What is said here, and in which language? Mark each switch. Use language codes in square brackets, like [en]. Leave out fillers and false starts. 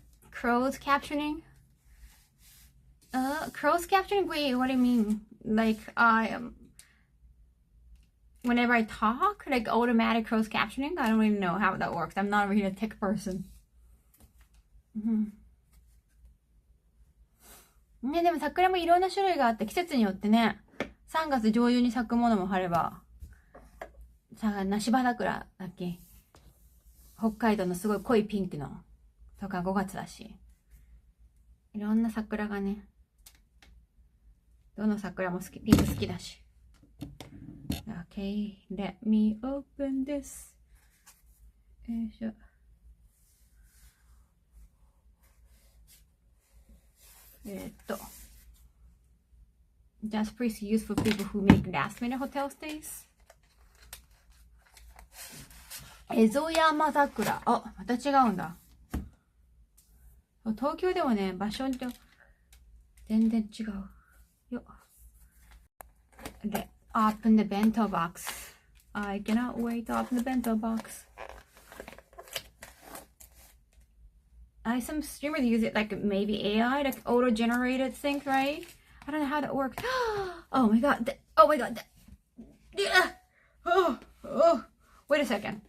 [en] Closed captioning. Closed captioning? Wait, what do you mean? Like whenever I talk, like automatic closed captioning? I don't really know how that works. I'm not really a tech person. [ja] ね、でも桜もいろんな種類があって季節によってね、3月上旬に咲くものもあれば、梨葉桜だっけ、北海道のすごい濃いピンクのとか5月だし、いろんな桜がね、どの桜も好き、ピンク好きだし。 [en] Okay, let me open this. [ja] よいしょ。 [en] Just pretty used for people who make last minute hotel stays. [ja] 蝦夷山桜。あ、また違うんだ。東京でもね、場所によって全然違う。よ。で、 [en] open the bento box. I cannot wait to open the bento box. Some streamers use it like maybe AI, like auto-generated thing, right? I don't know how that works. Oh my god. Oh my god. Yeah. Oh. Wait a second.